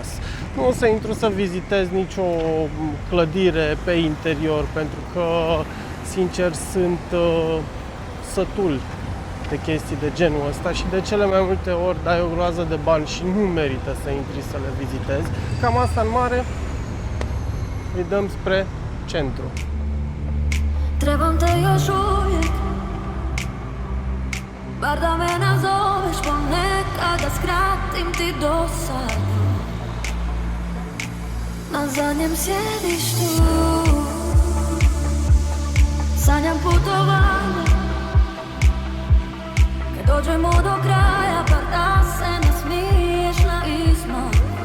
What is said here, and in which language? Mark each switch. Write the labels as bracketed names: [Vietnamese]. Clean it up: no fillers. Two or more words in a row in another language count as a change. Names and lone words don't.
[Romanian] Nu o să intru să vizitez nicio clădire pe interior, pentru că, sincer, sunt sătul de chestii de genul ăsta și de cele mai multe ori dai o groază de bani și nu merită să intri să le vizitezi. Cam asta în mare. Îi dăm spre centru. [Croatian] Trebam te još uvijek, bar da me nazoveš ponekada, skratim ti dosadno na zadnjem sjedištu. Sanjam putovanje, kad dođemo do kraja, bar da se nasmiješ na izmaku.